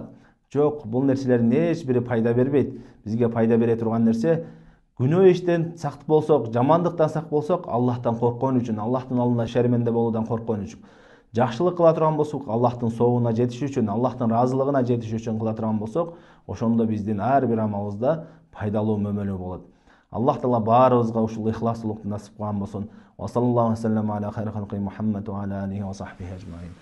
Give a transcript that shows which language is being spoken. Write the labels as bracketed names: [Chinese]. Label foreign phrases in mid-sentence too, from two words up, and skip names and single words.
[Kyrgyz] Жок, бул нерселердин эч бири пайда бербейт. Бизге пайда бере турган нерсе, күнөө иштен сак болсок, жамандыктан сак болсок, Аллахтан корккон үчүн, Аллахтын алдында шерменде болуудан корккон үчүн. Жакшылык кыла турган болсок, Аллахтын сообуна жетиш үчүн, Аллахтын разылыгына жетиш үчүн кыла турган болсок, ошондо биздин ар бир амалыбызда пайдалуу мөмөлө болот. Аллах Таала баарыбызга ушул ихластуулукту насип кылган болсун. [Arabic] وصلى الله عليه وسلم على خير خلقه محمد وعلى آله وصحبه أجمعين.